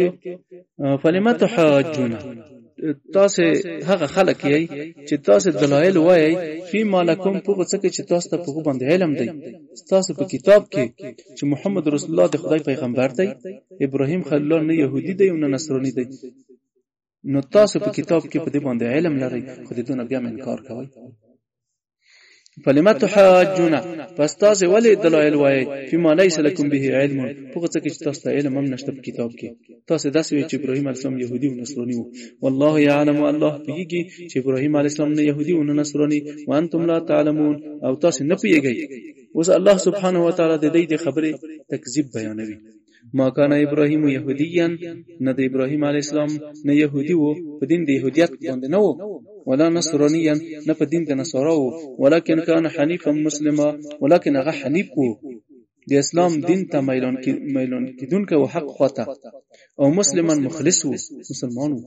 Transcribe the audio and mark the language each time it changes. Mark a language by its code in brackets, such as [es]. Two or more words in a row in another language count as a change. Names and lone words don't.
[ar] فلما تحاجون، [ps] تاسو هغه خلک یې چې تاسو دلایل وایي [ar] فی ملکم، [ps] هغه څه چې تاسو ته په باندې علم دی، تاسو په کتاب کې چې محمد رسول الله د خدای پیغمبر دی، ابراهیم خلیل الله نه يهودي دی او نه نصراني دی، نو تاسو په کتاب کې په دې باندې علم لري، خو دې نه بیا انکار کوي. [ar] فلما تحاجون، [ps] پس تاسو ولې دلایل وایي [ar] فيما ليس لكم به علم، [ps] هغه څه چې تاسو ته علم هم نشته په کتاب کې. تاسو داسې وایي چې ابراهیم [ar] علیه السلام [ps] يهودي او نصراني وو، [ar] والله يعلم، [ps] الله پیږي چې ابراهیم [ar] علیه السلام [ps] نه يهودي او نه نصراني، [ar] وانتم لا تعلمون، [ps] او تاسو نه پیږئ. اوس الله [ar] سبحانه و تعالی [ps] د دې خبره تکذیب بیانوي. [ar] ما کان ابراهیم یهودیا، [ps] نه د ابراهیم [ar] علیه السلام [ps] نه يهودي وو، په دین د يهودیت باندې نه وو، [ar] ولا نصرانيا، [ps] نه په دین د نصارا وو، [ar] ولکن کان حنیفا مسلما، [ps] ولکن هغه حنیف وو، د اسلام دین ته میلان کیدونکو او حق خواته، او مسلمان مخلص وو، مسلمان وو.